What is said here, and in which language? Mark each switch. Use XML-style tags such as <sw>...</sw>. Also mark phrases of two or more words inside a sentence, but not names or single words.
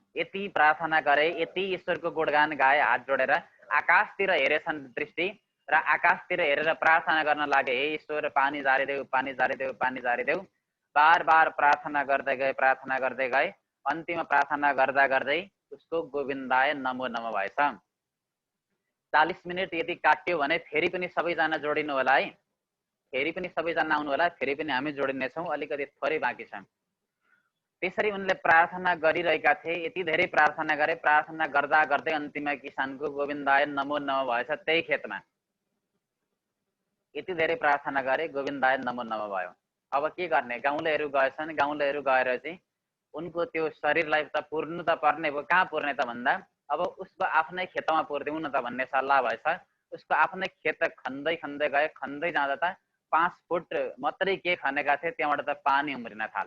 <ne>यति प्रार्थना गरे, यति ईश्वरको गुणगान गाए, हात जोडेर आकाशतिर हेरेछन् दृष्टि, र आकाशतिर हेरेर प्रार्थना गर्न लागे, हे ईश्वर पानी झारिदेऊ, पानी झारिदेऊ, पानी झारिदेऊ। बार बार प्रार्थना गर्दै गए, प्रार्थना गर्दै गए। अन्तिममा प्रार्थना गर्दा गर्दै उसको</ne> <sa>गोविन्दाय नमो नमो</sa> <ne>भएछ। 40 मिनट यदि काट्यो भने फेरि पनि सबैजना जोडिनु होला है, फेरि पनि सबैजना आउनु होला, फेरि पनि हामी जोडिनेछौँ, अलिकति थोरै बाँकी छ। त्यसरी उनले प्रार्थना गरिरहेका थिए, यति धेरै प्रार्थना गरे, प्रार्थना गर्दा गर्दै अन्तिममा किसानको</ne> <sa>गोविन्दाय नमो नमो</sa> <ne>भएछ। त्यही खेतमा यति धेरै प्रार्थना गरे,</ne> <sa>गोविन्दाय नमो नमो</sa> <ne>भयो। अब के गर्ने, गाउँलेहरू गएछन्, गाउँलेहरू गएर चाहिँ उनको त्यो शरीरलाई त पुर्नु त पर्ने भयो। कहाँ पुर्ने त भन्दा अब उसको आफ्नै खेतमा पुर्दिउँ न त भन्ने सल्लाह भएछ। उसको आफ्नै खेत खन्दै खन्दै गए, खन्दै जाँदा त 5 फुट मात्रै के खनेका थिए, त्यहाँबाट त पानी उम्रिन थाल्यो।</ne>